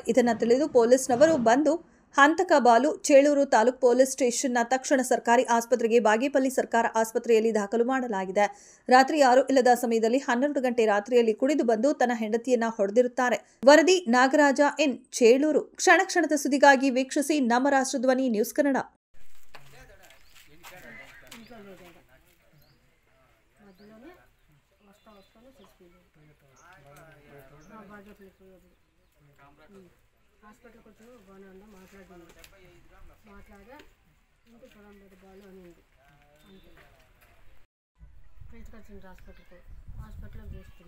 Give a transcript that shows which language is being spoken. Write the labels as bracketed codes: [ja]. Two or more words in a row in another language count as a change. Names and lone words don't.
[kn] ಇದನ್ನು ತಿಳಿದು ಪೊಲೀಸ್ನವರು ಬಂದು ಹಂತಕ ಬಾಲು ಚೇಳೂರು ತಾಲೂಕು ಪೊಲೀಸ್ ಸ್ಟೇಷನ್ನ ತಕ್ಷಣ ಸರ್ಕಾರಿ ಆಸ್ಪತ್ರೆಗೆ ಬಾಗೇಪಲ್ಲಿ ಸರ್ಕಾರ ಆಸ್ಪತ್ರೆಯಲ್ಲಿ ದಾಖಲು ಮಾಡಲಾಗಿದೆ. ರಾತ್ರಿ ಯಾರೂ ಇಲ್ಲದ ಸಮಯದಲ್ಲಿ 12 ಗಂಟೆ ರಾತ್ರಿಯಲ್ಲಿ ಕುಡಿದು ಬಂದು ತನ್ನ ಹೆಂಡತಿಯನ್ನ ಹೊಡೆದಿರುತ್ತಾರೆ. ವರದಿ ನಾಗರಾಜ ಎನ್, ಚೇಳೂರು. ಕ್ಷಣ ಕ್ಷಣದ ಸುದ್ದಿಗಾಗಿ ವೀಕ್ಷಿಸಿ ನಮ್ಮ ರಾಷ್ಟ್ರಧ್ವನಿ ನ್ಯೂಸ್ ಕನ್ನಡ. [te] హాస్పిటల్కి వచ్చి బాగానే ఉందా మాట్లాడా ఇంటి పొలం బాగా అనింది అంతే పిలుచుకొచ్చింది హాస్పిటల్లో చేస్తుంది.